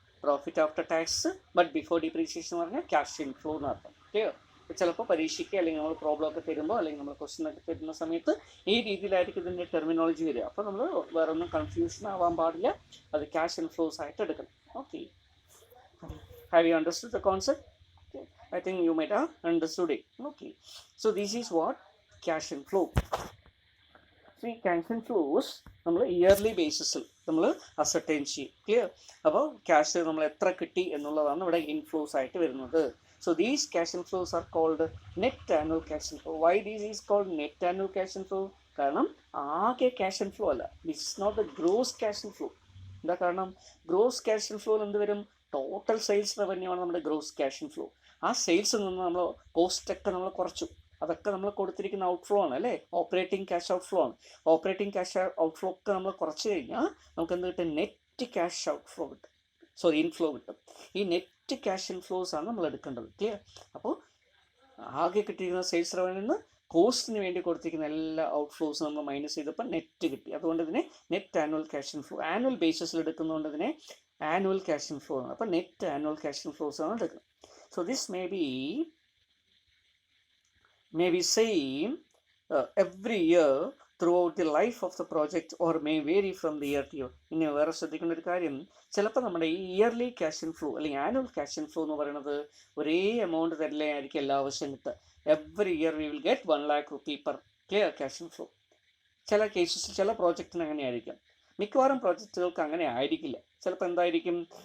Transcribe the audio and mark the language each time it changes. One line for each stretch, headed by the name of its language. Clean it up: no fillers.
Malayalam: Profit after tax but before depreciation എന്ന് പറഞ്ഞാൽ cash inflow എന്ന് അർത്ഥം ക്ലിയർ. ചിലപ്പോൾ പരീക്ഷയ്ക്ക് അല്ലെങ്കിൽ നമ്മൾ പ്രോബ്ലം ഒക്കെ തരുമ്പോൾ അല്ലെങ്കിൽ നമ്മൾ ക്വസ്റ്റൻ ഒക്കെ തരുന്ന സമയത്ത് ഈ രീതിയിലായിരിക്കും ഇതിൻ്റെ ടെർമിനോളജി വരിക. അപ്പോൾ നമ്മൾ വേറെ ഒന്നും കൺഫ്യൂഷൻ ആവാൻ പാടില്ല, അത് ക്യാഷ് ഇൻഫ്ലോസ് ആയിട്ട് എടുക്കണം.
English: Okay, have you understood the concept? I think you might have understood it. Okay, so this is what cash inflow. See, cash inflows
Malayalam: നമ്മൾ ഇയർലി ബേസിസിൽ നമ്മൾ അസർട്ടൈൻ ചെയ്യും ക്ലിയർ. അപ്പോൾ ക്യാഷ് നമ്മൾ എത്ര കിട്ടി എന്നുള്ളതാണ് ഇവിടെ ഇൻഫ്ലോസ് ആയിട്ട് വരുന്നത്.
English: So these cash inflows are called net annual cash inflow. Why this is called net annual cash inflow?
Malayalam: കാരണം ആകെ ക്യാഷ് ഇൻഫ്ലോ അല്ല,
English: This is not the gross cash inflow.
Malayalam: എന്താ കാരണം? ഗ്രോസ് ക്യാഷ് ഇൻഫ്ലോയിൽ എന്ത് വരും? ടോട്ടൽ സെയിൽസ് റവന്യൂ ആണ് നമ്മുടെ gross cash inflow. ആ സെയിൽസിൽ നിന്ന് നമ്മൾ കോസ്റ്റൊക്കെ നമ്മൾ കുറച്ചു, അതൊക്കെ നമ്മൾ കൊടുത്തിരിക്കുന്ന ഔട്ട്ഫ്ലോ ആണ് അല്ലേ, ഓപ്പറേറ്റിംഗ് ക്യാഷ് ഔട്ട്ഫ്ലോ ആണ്. ഓപ്പറേറ്റിംഗ് ക്യാഷ് ഔട്ട്ഫ്ലോ ഒക്കെ നമ്മൾ കുറച്ച് കഴിഞ്ഞാൽ നമുക്ക് എന്ത് കിട്ടും? നെറ്റ് ക്യാഷ് ഔട്ട്ഫ്ലോ കിട്ടും, സോറി ഇൻഫ്ലോ കിട്ടും. ഈ നെറ്റ് ക്യാഷ് ഇൻഫ്ലോസ് ആണ് നമ്മൾ എടുക്കേണ്ടത് ക്ലിയർ. അപ്പോൾ ആകെ കിട്ടിയിരിക്കുന്ന സെയിൽസ് റവന്യൂവിൽ നിന്ന് കോസ്റ്റിന് വേണ്ടി കൊടുത്തിരിക്കുന്ന എല്ലാ ഔട്ട്ഫ്ലോസും നമ്മൾ മൈനസ് ചെയ്തപ്പോൾ നെറ്റ് കിട്ടി. അതുകൊണ്ട് ഇതിനെ net annual cash inflow, annual ബേസിസിൽ എടുക്കുന്നതുകൊണ്ട് ഇതിനെ ആനുവൽ ക്യാഷ് ഇൻഫ്ലോ ആണ്. അപ്പോൾ നെറ്റ് ആനുവൽ ക്യാഷ് ഇൻഫ്ലോസ് ആണ് എടുക്കുന്നത്.
English: So this may be same every year throughout the life of the project or may vary from the year to year.
Malayalam: ഇനി വേറെ ശ്രദ്ധിക്കേണ്ട ഒരു കാര്യം, ചിലപ്പോൾ നമ്മുടെ ഈ ഇയർലി ക്യാഷ് ഇൻഫ്ലോ അല്ലെങ്കിൽ ആനുവൽ ക്യാഷ് ഇൻഫ്ലോ എന്ന് പറയുന്നത് ഒരേ എമൗണ്ട് തന്നെ ആയിരിക്കും എല്ലാ വർഷവും കിട്ടുക.
English: Every year we will get 1 lakh rupee per clear cash inflow.
Malayalam: ചില കേസസിൽ ചില പ്രോജക്റ്റിന് അങ്ങനെ ആയിരിക്കും, മിക്കവാറും പ്രോജക്റ്റുകൾക്ക് അങ്ങനെ ആയിരിക്കില്ല. ചിലപ്പോൾ എന്തായിരിക്കും?